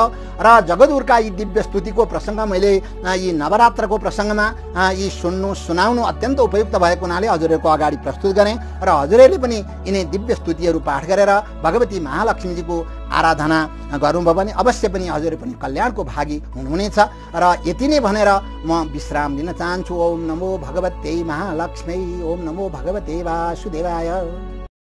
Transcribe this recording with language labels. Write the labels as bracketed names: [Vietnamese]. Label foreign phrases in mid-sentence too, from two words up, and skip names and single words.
[Nepali] र जगद्गुरुका यी दिव्य स्तुतिको प्रसङ्ग मैले यी नवरात्रको प्रसङ्गमा यी सुनाउनु अत्यन्त उपयुक्त भएको हुनाले हजुरहरूको अगाडि प्रस्तुत गरेँ र हजुरहरूले पनि यिनै दिव्य स्तुतिहरू पाठ गरेर भगवती महालक्ष्मीजीको आराधना गर्नुभयो भने अवश्य पनि हजुरहरू पनि कल्याणको भागी हुनुहुनेछ। र यति नै भनेर म विश्राम दिन चाहन्छु। [Sanskrit] ओम नमो भगवते महालक्ष्मी, ओम नमो भगवते वासुदेवाय।